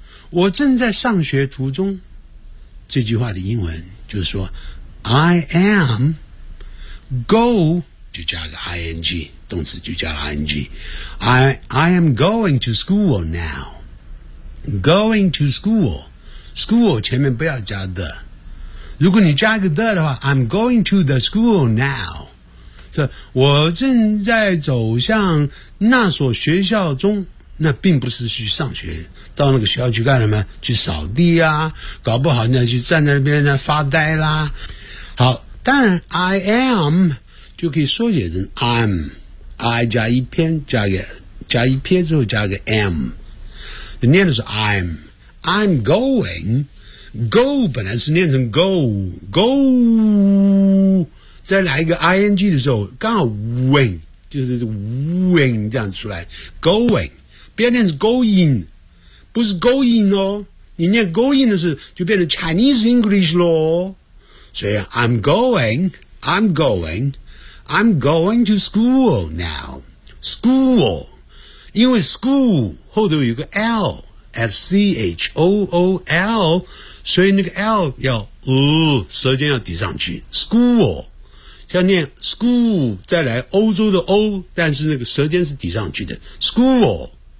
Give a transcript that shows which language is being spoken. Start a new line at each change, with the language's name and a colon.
Chinese: 我正在上学途中。这句话的英文就是说
English: I am go
Chinese: 就加个 ing， 动词就加了 ing。
English: I am going to school now. Going to school. School
Chinese: 前面不要加
English: the。
Chinese: 如果你加个 the 的话
English: ，I'm going to the school now.
Chinese: 这我正在走向那所学校中。那并不是去上学，到那个学校去干什么？去扫地啊，搞不好呢，去站在那边呢发呆啦。好，当然 I am 就可以缩写成 I'm，I 加一撇，加一撇之后加个 m， 念的是 I'm going， go 本来是念成 go， 再来一个 ing 的时候，刚好 wing 就是 wing 这样出来 going。别念是 going， 不是 going 哦。你念 going 的是就变成 Chinese English 咯。
English: 所以 I'm going to school now.
Chinese: School， 因为 school 后头有个 L，S-C-H-O-O-L， 所以那个 L 要舌尖要抵上去。 School， 像念 school， 再来欧洲的 O， 但是那个舌尖是抵上去的。School。